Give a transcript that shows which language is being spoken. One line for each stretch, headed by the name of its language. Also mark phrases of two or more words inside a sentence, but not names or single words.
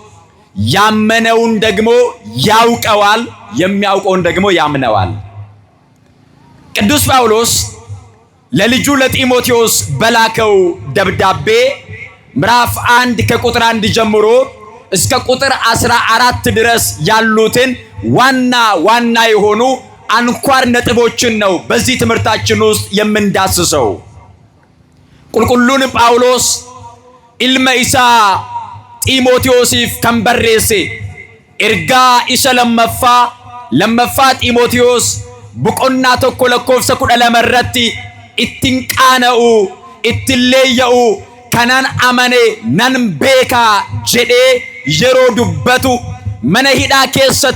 Amharic: ያመነውን ደግሞ ያውቀዋል፣ የሚያውቀውን ደግሞ ያምነዋል። ቅዱስ ጳውሎስ ለልጁ ለጢሞቴዎስ በላከው ደብዳቤ ምዕራፍ 1 ከቁጥር 1 ጀምሮ እስከ ቁጥር 14 ድረስ ያሉትን ዋና የሆኑ አንኳር ነጥቦችን ነው በዚህ ትምህርታችን ውስጥ የምንዳስሰው።
Oromo: Qulqulluu Phaawuloos ilma isaa Ximotewosiif kan barreesse ergaa isa lammaffaa Xiimotewos boqonnaa tokko lakkoofsa 12 irratti ittiin qaana'u ittiin leeyya'u kanan amane nan beekaa jedhee yeroo dubbatu mana hidhaa keessa